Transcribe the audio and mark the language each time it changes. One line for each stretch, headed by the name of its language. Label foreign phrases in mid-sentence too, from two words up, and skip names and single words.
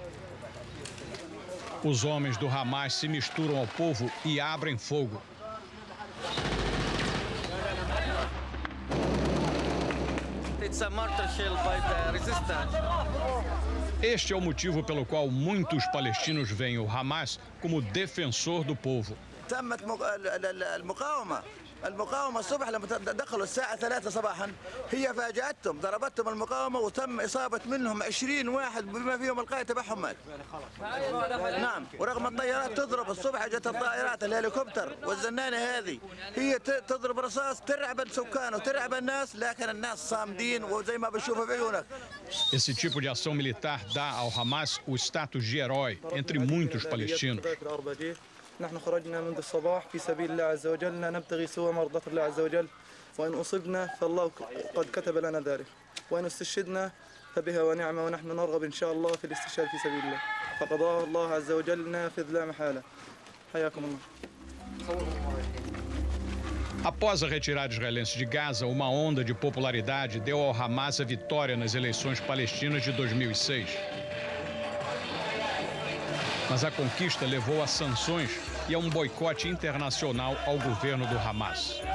Portuguese: Os homens do Hamas se misturam ao povo e abrem fogo. Este é o motivo pelo qual muitos palestinos veem o Hamas como defensor do povo.
Arabic: المقاومة الصبح لما دخلوا الساعة 3 صباحا هي فاجأتهم ضربتهم المقاومة وتم إصابة منهم 20 واحد بما فيهم القائد تبعهم مات. نعم ورغم الطيارات تضرب الصبح جت الطائرات الهليكوبتر والزنانة هذه هي تضرب رصاص ترعب السكان وترعب الناس لكن الناس صامدين وزي ما بتشوفوا في عيونك.
Portuguese: Esse tipo de ação militar dá ao Hamas o status de herói entre muitos palestinos.
Arabic: نحن خرجنا منذ الصباح في سبيل الله عز وجل لا نبتغي سوى مرضاة الله عز وجل وإن أصبنا فالله قد كتب لنا ذلك وإن استشهدنا فبها ونعمة ونحن نرغب إن شاء الله في الاستشهاد في سبيل الله فقضاه الله عز وجل نافذ لا محالة حياكم الله.
Portuguese: Após a retirada israelense de Gaza, uma onda de popularidade deu ao Hamas a vitória nas eleições palestinas de 2006. Mas a conquista levou a sanções e a um boicote internacional ao governo do Hamas.